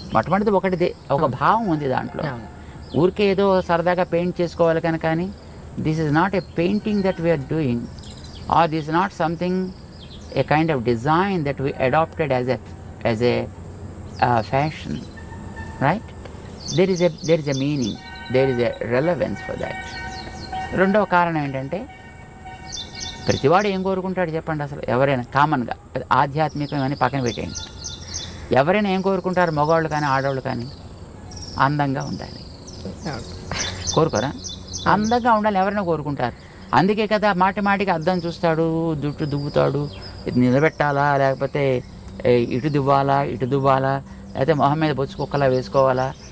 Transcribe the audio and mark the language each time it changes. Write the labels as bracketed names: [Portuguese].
[Telugu] మొట్టమొదటిది ఒక భావం ఉంది దాంట్లో. ఊరికే ఏదో సరదాగా పెయింట్ చేసుకోవాలి కనుక కానీ [English] This is not a painting that we are doing, or this is not something, a kind of design that we adopted as a fashion, right? There is a meaning, there is a relevance for that. [Telugu] రెండవ కారణం ఏంటంటే ప్రతివాడు ఏం కోరుకుంటాడు చెప్పండి? అసలు ఎవరైనా కామన్గా ఆధ్యాత్మికం అని పక్కన పెట్టేయండి, ఎవరైనా ఏం కోరుకుంటారు? మగవాళ్ళు కానీ ఆడవాళ్ళు కానీ అందంగా ఉండాలి కోరుకోరా? అందంగా ఉండాలి ఎవరైనా కోరుకుంటారు. అందుకే కదా మాటి మాటికి అద్దం చూస్తాడు, జుట్టు దువ్వుతాడు, ఇది నిలబెట్టాలా లేకపోతే ఇటు దువ్వాలా ఇటు దువ్వాలా లేకపోతే మొహం మీద బొచ్చు కుక్కలా వేసుకోవాలా.